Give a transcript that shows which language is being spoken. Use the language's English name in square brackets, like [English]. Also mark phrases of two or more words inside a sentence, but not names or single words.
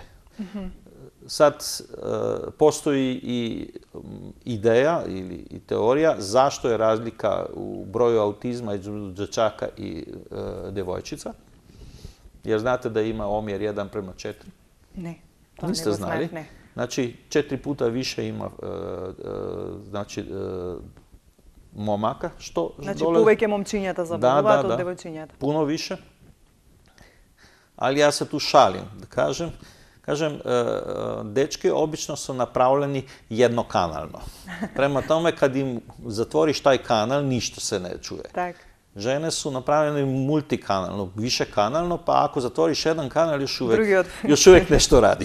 [Croatian] Sad postoji i ideja ili teorija zašto je razlika u broju autizma između dječaka i djevojčica. Jer znate da ima omjer 1:4? Ne. Niste znali? Ne. Znači 4 puta više ima momaka. [Macedonian] Znači повеќе момчињата заболуваат од девојчињата. [Croatian] Puno više. Ali ja se tu šalim, da kažem. Kažem, dečki obično su napravljeni jednokanalno. Prema tome, kad im zatvoriš taj kanal, ništa se ne čuje. Žene su napravljene multikanalno, višekanalno, pa ako zatvoriš jedan kanal, još uvijek nešto radi.